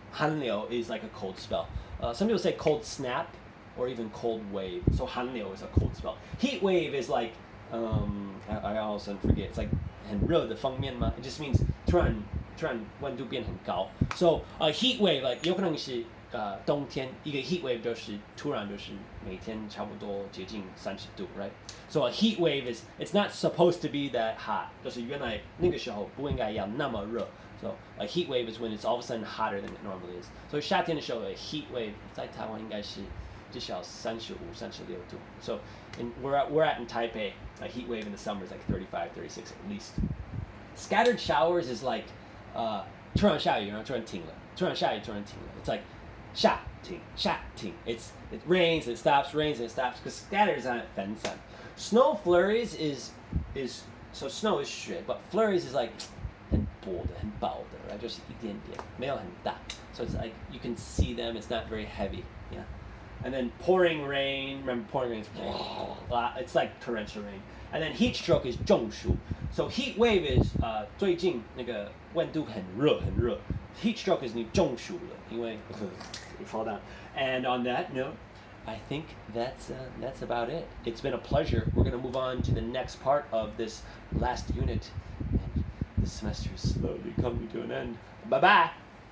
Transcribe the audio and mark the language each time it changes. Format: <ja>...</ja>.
<en>寒流 is like a cold spell. Some people say cold snap or even cold wave. So 寒流 is a cold spell. Heat wave is like I also forget. It's like</en> <zh>很热的方面嘛.</zh> <en>It just means</en> <zh>突然温度变很高.</zh> <en>So a heat wave like</en> <zh>有可能是冬天一个 heat wave 就是突然就是每天差不多接近30度 right?</zh> <en>So a heat wave is it's not supposed to be that hot.</en> <zh>就是原来那个时候不应该要那么热.</zh> <en>So a heat wave is when it's all of a sudden hotter than it normally is.</en> <zh>So 夏天的时候 a heat wave 在台湾应该是至少35、36度.</zh> <en>So we're at in Taipei, a heat wave in the summer is like 35, 36 at least. Scattered showers is like</en> <zh>突然下雨然后突然停了，突然下雨突然停了.</zh> <en>It's like</en> <zh>下停下停.</zh> <en>It rains, it stops, rains, it stops. Because scattered is not 分散.Snow flurries is so snow is 雪 but flurries is like</en> <zh>很薄的</zh> <en>right?</en> <zh>就是一点点没有很大.</zh> <en>So it's like you can see them, it's not very heavy. Yeah. And then pouring rain. Remember, pouring rain is it's like torrential rain. And then heat stroke is 中暑. So heat wave is</en> <zh>最近那个温度很热很热.</zh> <en>Heat stroke is</en> <zh>你中暑了，因为</zh> <en>you fall down. And on that note, I think that's about it. It's been a pleasure. We're going to move on to the next part of this last unit. And the semester is slowly coming to an end. Bye-bye.</en>